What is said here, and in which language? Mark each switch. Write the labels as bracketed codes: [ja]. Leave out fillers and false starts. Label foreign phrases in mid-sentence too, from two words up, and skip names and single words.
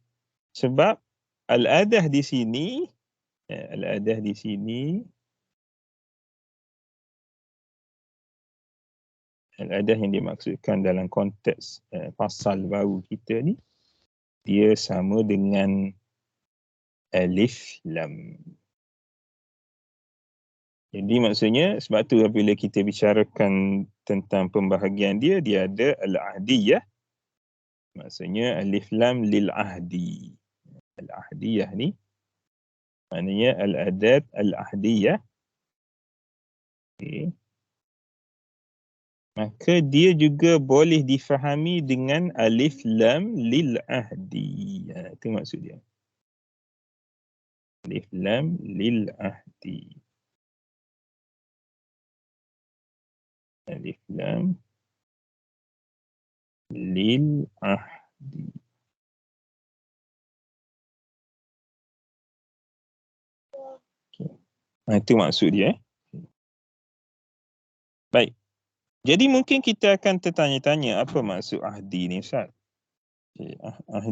[ms] Sebab al-adah di sini, al-adah di sini, al-adah yang dimaksudkan dalam konteks pasal baru kita ni, dia sama dengan [ar] ألف لام. [ms] Jadi maksudnya, sebab tu apabila kita bicarakan tentang pembahagian dia, dia ada al-ahdiyah. Maksudnya [ar] ألف لام للعهد. [ms] Al-ahdiyah ni maknanya [ar] الأداة العهدية. [ms] Okay. Maka dia juga boleh difahami dengan [ar] ألف لام للعهد. [ms] Itu maksud dia. [ar] ألف لام للعهد. ألف لام للعهد. [ms] Okay. Itu maksud dia. Baik. Jadi mungkin kita akan tertanya-tanya apa maksud ahdi ni, Ustaz? Okay. Ahdi.